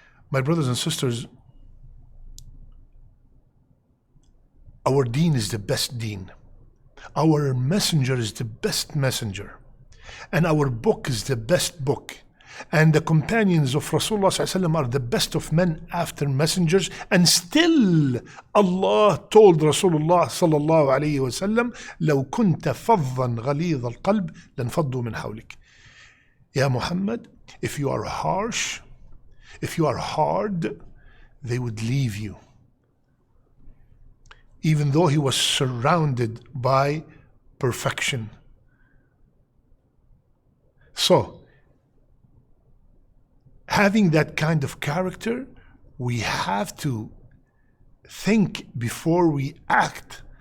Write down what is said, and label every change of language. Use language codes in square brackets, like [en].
[en] My brothers and sisters, our deen is the best deen. Our messenger is the best messenger. And our book is the best book. And the companions of Rasulullah ﷺ are the best of men after messengers. And still Allah told Rasulullah ﷺ, [ar] لو كنت فظا غليظ القلب لانفضوا من حولك. [en] Ya Muhammad, if you are harsh, if you are hard, they would leave you. even though he was surrounded by perfection. So, having that kind of character, we have to think before we act.